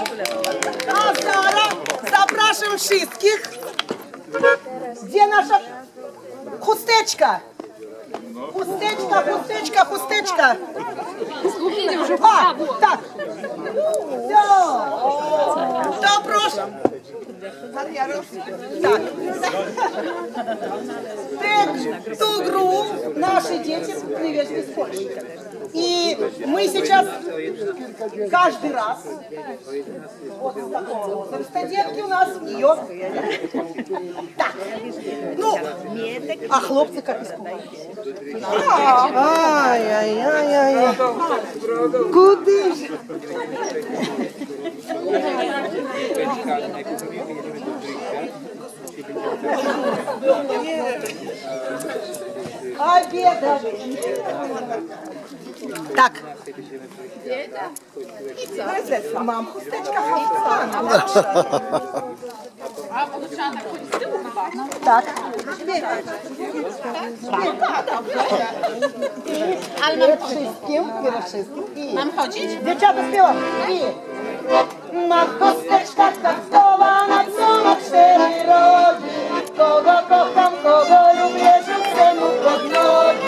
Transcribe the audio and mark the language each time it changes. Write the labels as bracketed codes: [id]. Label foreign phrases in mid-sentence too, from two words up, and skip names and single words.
[pl] A zaraz zapraszam wszystkich. Gdzie nasza chusteczka? Chusteczka, chusteczka, chusteczka. A, tak. To proszę. [ru] Так. Эту игру наши дети привезли из Польши. И мы сейчас каждый раз вот с такого возраста детки у нас в нее. Так. Ну, а хлопцы как испугались? [uk] Ай-яй-яй-яй. Куди ж? [ru] Обедали. Так. [pl] Mam, chusteczka [ru] Так. [pl] Ale mam wszystkim. Mam chodzić? Dziewczata śpiewam. Mam chusteczka traktowana, co ma 4 rogi. Kogo kocham, kogo lubię, rzucę mu pod nogi.